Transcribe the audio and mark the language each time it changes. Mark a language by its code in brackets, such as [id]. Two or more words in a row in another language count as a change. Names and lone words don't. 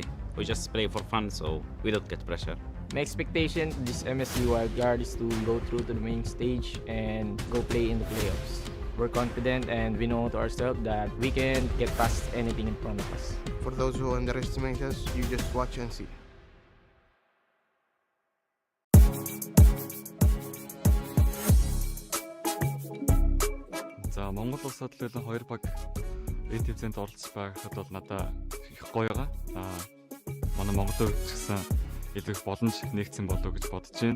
[en] We just play for fun, so we don't get pressure. My expectation this MSC Wildcard is to go through to the main stage and go play in the playoffs. We're confident and we know to ourselves that we can get past anything in front of us. For those who underestimate us, you just watch and see. [mn] За Монгол улсад л хоёр баг эдивзэнд оролцож байхад бол надад их гоё байгаа. Манай Монголын хувьд ч гэсэн илүү их боломж нэгдсэн болов гэж бодож байна.